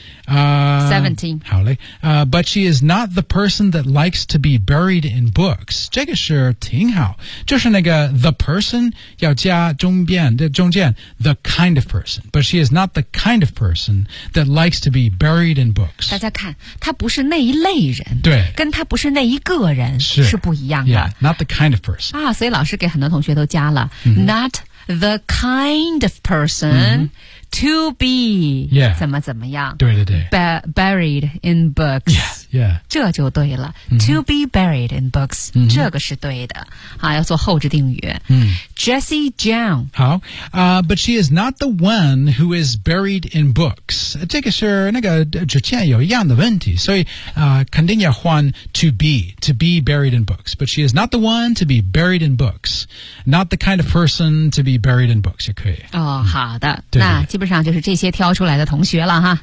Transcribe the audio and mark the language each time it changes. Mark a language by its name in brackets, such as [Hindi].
[Chinese] 17. 好嘞。 [English] But she is not the person that likes to be buried in books. [Chinese] 这个是挺好。就是那个 the person 要加中间 [English] the kind of person. But she is not the kind of person that likes to be buried in books. [Chinese] 大家看她不是那一类人。对。跟她不是那一个人是不一样的。 [English] Yeah, not the kind of person. [Chinese] 啊所以老师给很多同学都加了。 [English] Mm-hmm. Not the kind of person.、Mm-hmm. To be、 yeah. [Chinese] 怎么怎么样对对对 [English] Buried in books yeah, yeah. [Chinese] 这就对了、 [English] mm-hmm. To be buried in books、 mm-hmm. [Chinese] 这个是对的、啊、要做后置定语、 mm. Jessie Jiang [English] 好、But she is not the one who is buried in books [Chinese] 这个是那个之前有一样的问题所以、肯定要换 [English] to be buried in books But she is not the one to be buried in books Not the kind of person to be buried in books [Chinese] 也可以、哦嗯、好的对对那基本上就是这些挑出来的同学了哈。